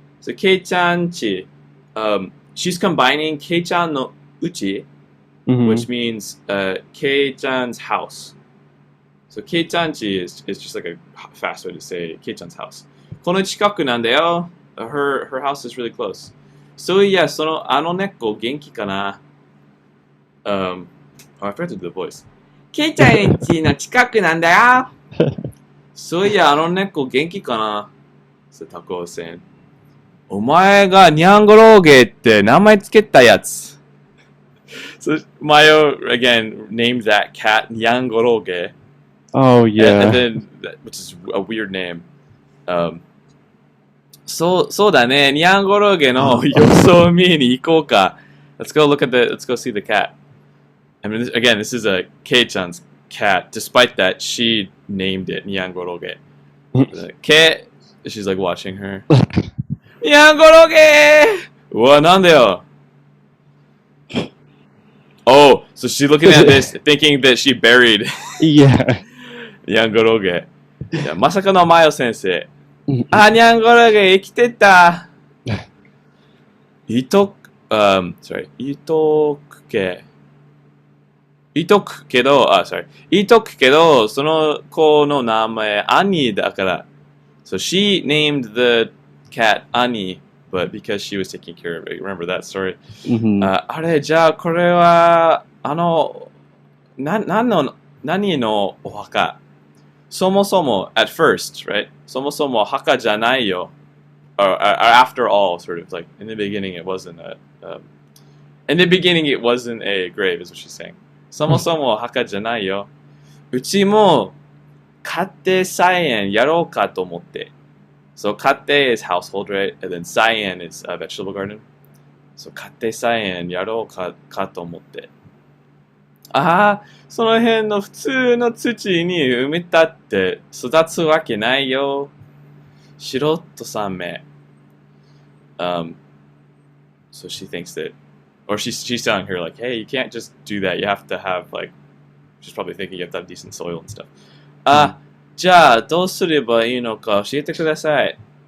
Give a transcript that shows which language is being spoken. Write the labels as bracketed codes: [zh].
[en] So Kei-chan chi. She's combining Kei-chan no uchi, Mhm. which means Kei-chan's house. So Kei-chan chi is just like a fast way to say Kei-chan's house. [ja] この近くなんだよ. [en] Her house is really close. [ja] そういや、あの猫元気かな? [en] Oh, I forgot to do the voice. [ja] ケイちゃん家の近くなんだよ。そういや、あの猫元気かな? [en] So Taco was saying, [ja] お前がニャンゴローゲって名前つけたやつ. [en] So Mayo again named that cat Nyangoroge. Oh, yeah. And then, which is a weird name. [ja] そうだね。ニャンゴロゲの様子を見に行こうか. [en] Let's go see the cat. I mean, again, this is a Kei-chan's cat. Despite that, she named it Nyangoroge. Kei, she's like watching her. [ja] Nyangoroge! うわ、なんだよ. [en] Oh, so she's looking at this, thinking that she buried Yeah. [ja] Nyangoroge. まさかのマヨ先生. あ、ニャンゴロゲ生きてた。 [en] sorry. [ja] いとくけど、その子の名前、アニーだから。 [en] So she named the cat Annie, but because she was taking care of it. Remember that story? Mhm. [ja] あれ、じゃあこれは、何のお墓? [en] そもそも at first, right? [ja] そもそも墓じゃないよ. [en] Or after all, sort of like in the beginning it wasn't a grave, is what she's saying. [ja] そもそも墓じゃないよ.うちも家庭菜園やろうかと思って. [en] So 家庭 is household, right? And then 菜園 is a vegetable garden. [ja] So 家庭菜園やろうかと思って.ああ、その辺の普通の土に埋めたって育つわけないよ。素人さんめ。 [en] So she thinks that, or she's telling her like, hey, you can't just do that. You have to have like, she's probably thinking you have to have decent soil and stuff. [ja] あ、じゃあどうすればいいのか教えてください。